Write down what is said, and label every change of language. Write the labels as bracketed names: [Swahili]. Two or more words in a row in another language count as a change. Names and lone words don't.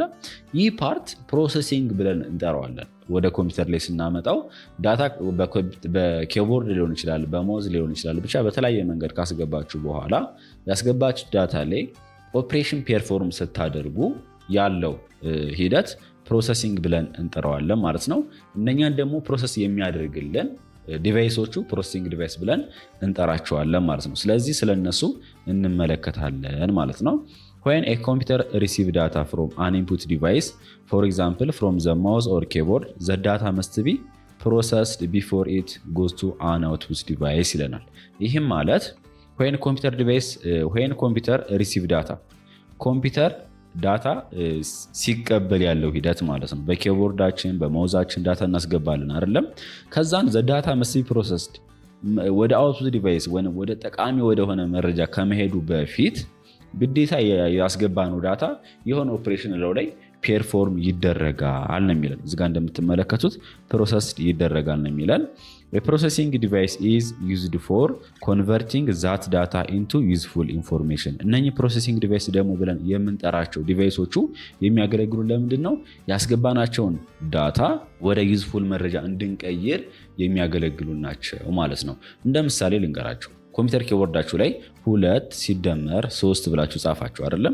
[Amharic] ይህ ፓርት ፕሮሰሲንግ ብለን እንጠራዋለን። ወደ ኮምፒውተር ላይ ስናመጣው ዳታ በኪቦርድ ሊሆን ይችላል፣ በማውዝ ሊሆን ይችላል። ብቻ በተለያየ መንገድ ካስገባችሁ በኋላ ያስገባችሁ ዳታ ላይ [English] operation perform [Amharic] ስታደርጉ ያለው ሂደት ፕሮሰሲንግ ብለን እንጠራዋለን ማለት ነው። እነኛን ደግሞ ፕሮሰስ የሚያደርግልን ዲቫይሶቹ [English] processing device [Amharic] ብለን እንጠራቸዋለን ማለት ነው። ስለዚህ ስለነሱ እንመለከታለን ማለት ነው። [English] When a computer receives data from an input device, for example from the mouse or keyboard, the data must be processed before it goes to an output device [Amharic] ይለናል። ይህም ማለት [English] when computer receives data [Amharic] ኮምፒውተር ዳታ ሲቀበል ያለው ሂደት ማለት ነው። በኪቦርዳችን በማውዛችን ዳታ እናስገባለን አይደለም? ከዛን ዳታ [English] must be processed [Amharic] ወደ አውትፑት ዲቫይስ ወይም ወደ ጠቃሚ ወደሆነ መረጃ ከመሄዱ በፊት ግዴታ ያስገባነው ዳታ የሆነ ኦፕሬሽን ላይ ፔርፎርም ይደረጋል ነው የሚለን። እዚህ ጋር እንደምትመለከቱት ፕሮሰስድ ይደረጋል ነው የሚለን። [English] A processing device is used for converting that data into useful information. [Amharic] እነኚህ [English] processing device [Amharic] ደግሞ ብለን የምንጠራቸው ዲቫይሶቹ የሚያገለግሉ ለምንድን ነው? ያስገባናቸውን ዳታ ወደ ዩዝፉል መረጃ እንድንቀይር የሚያገለግሉ ናቸው ማለት ነው። እንደ ምሳሌ ልንገራቸው። ኮምፒውተር ኪቦርዳችሁ ላይ 2 ሲደመር 3 ብላችሁ ጻፋችሁ አይደለም?